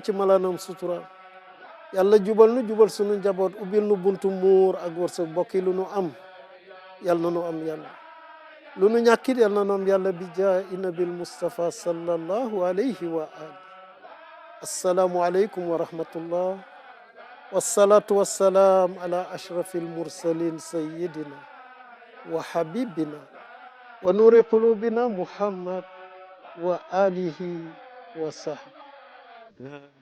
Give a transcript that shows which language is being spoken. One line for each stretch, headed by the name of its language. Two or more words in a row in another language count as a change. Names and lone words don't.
Wolof: ci malaanam sutura yàlla jubal nu jubal sunu njaboot ubbil nu buntu muur ak wërsëg bokki lu nu am yal na nu am yàlla lu nu ñàkkit yal na nu am yàlla
Arabic: بجاه النبي المصطفى صلى الله عليه وآله السلام عليكم ورحمة الله والصلاة والسلام على أشرف المرسلين سيدنا وحبيبنا ونور قلوبنا محمد وآله وصحبه.